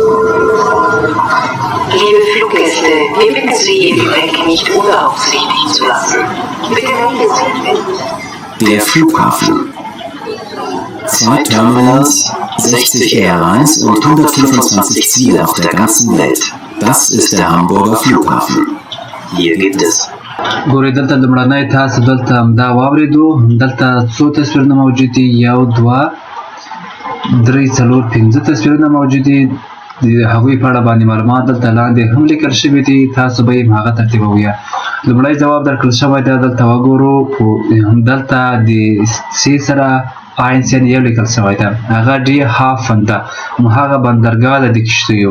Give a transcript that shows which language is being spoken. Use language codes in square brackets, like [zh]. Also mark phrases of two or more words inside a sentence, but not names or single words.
[de] Liebe Fluggäste, wir bitten Sie, Ihr Gepäck nicht unbeaufsichtigt zu lassen. Bitte melden Sie, wenn... Der Flughafen. 2 Terminals, 60 Airlines und 125 Ziele auf der ganzen Welt. Das ist der Hamburger Flughafen. Hier gibt es [ps] ګورئ دلته لومړنی تاسو دلته همدا واورېدو. دلته څو تصویرونه موجود دي؟ 1 2 3 4 5 تصویرونه موجود دي. د هغوی په اړه باندې معلومات دلته لاندې هم لیکل شوي دي، تاسو به یې هغه ترتیبوئ. لومړی ځواب درکړل شوی دی، دلته وګورو. همدلته د سي سره آینس یعنې یو لیکل شوی ده، هغه [de] die Hafen [ps] ده، هماغه بندرګاه ده د کښتیو.